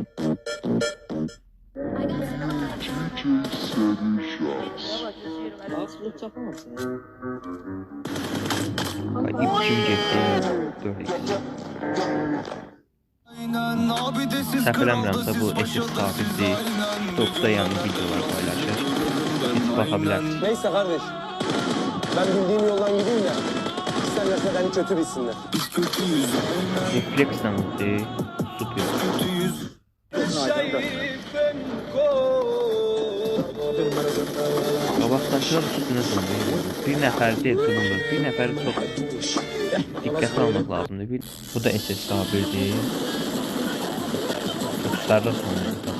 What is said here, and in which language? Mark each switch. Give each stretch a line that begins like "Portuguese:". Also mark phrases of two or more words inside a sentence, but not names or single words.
Azerbaijani: İpçim getdi. Səhv eləmirəmsə bu SS Sabitdir. TikTok'da yəni videolar paylaşır. Hiç baxa bilərsiniz.
Turkish: Neyse kardeş. Ben bildiğim yoldan gideyim de isterlerse beni kötü bilsinler.
Azerbaijani: Reflekslə vurdu. Super. Qabaqdaşlar üstünə döndü. Bir nəfər deyil, bir nəfəri çox diqqət almaq lazımdır. Bu da SS Sabirdir. Çox sərras oynadı.